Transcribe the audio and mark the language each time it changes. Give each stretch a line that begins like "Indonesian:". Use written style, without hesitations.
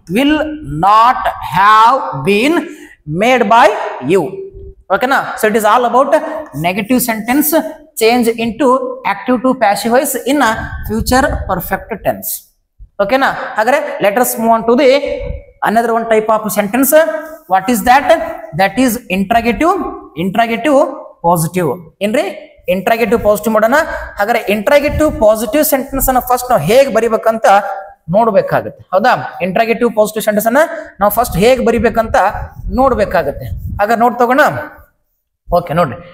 English: Will not have been made by you. ಓಕೆನಾ? So it is all about negative sentence change into active to passive voice in future perfect tense. ಓಕೆನಾ?
Kannada: ಹಾಗಾದ್ರೆ
English: Let us move on to the another one type of sentence. What is that? That is interrogative positive.
Kannada: ಏನ್ರಿ? Interrogative positive ಮಾಡೋಣ. ಹಾಗಾದ್ರೆ interrogative positive sentence ಅನ್ನ first ನಾವು ಹೇಗೆ ಬರಿಬೇಕಂತ ನೋಡ್ಬೇಕಾಗುತ್ತೆ. ಹೌದಾ? Interrogative positive sentence ಅನ್ನ ನಾವು ಫಸ್ಟ್ ಹೇಗೆ ಬರಿಬೇಕಂತ ನೋಡ್ಬೇಕಾಗತ್ತೆ. ಹಾಗಾದ್ರೆ ನೋಡ್ ತಗೋಣ. ಓಕೆ, ನೋಡ್ರಿ.